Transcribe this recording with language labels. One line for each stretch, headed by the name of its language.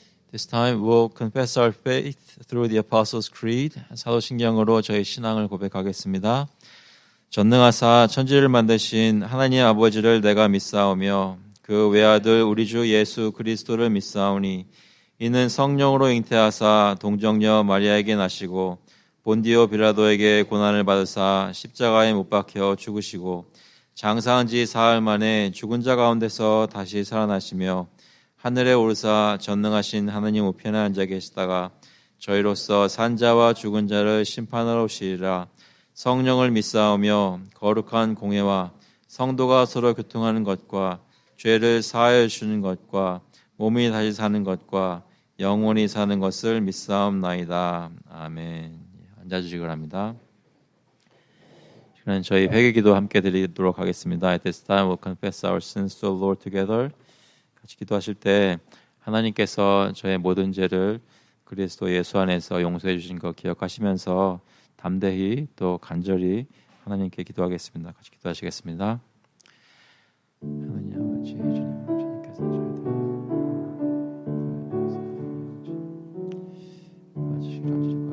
English: This time we'll confess our faith through the Apostles' Creed.
Korean: 사도신경으로 저희 신앙을 고백하겠습니다. 전능하사 천지를 만드신 하나님 아버지를 내가 믿사오며 그 외아들 우리 주 예수 그리스도를 믿사오니 이는 성령으로 잉태하사 동정녀 마리아에게 나시고 본디오 빌라도에게 고난을 받으사 십자가에 못 박혀 죽으시고 장사한 지 사흘 만에 죽은 자 가운데서 다시 살아나시며 하늘에 오르사 전능하신 하나님 우편에 앉아 계시다가 저희로서 산자와 죽은 자를 심판하러 오시리라. 성령을 믿사오며 거룩한 공회와 성도가 서로 교통하는 것과 죄를 사하여 주는 것과 몸이 다시 사는 것과 영원히 사는 것을 믿사옵나이다. 아멘. 앉아주시기 바랍니다. 지금 저희 회개기도 함께 드리도록 하겠습니다.
English: At this time we'll confess our sins to the Lord together.
Korean: 같이 기도하실 때 하나님께서 저의 모든 죄를 그리스도 예수 안에서 용서해 주신 것 기억하시면서 담대히 또 간절히 하나님께 기도하겠습니다. 같이 기도하시겠습니다. 하나님 아버지, 주님께서 저희들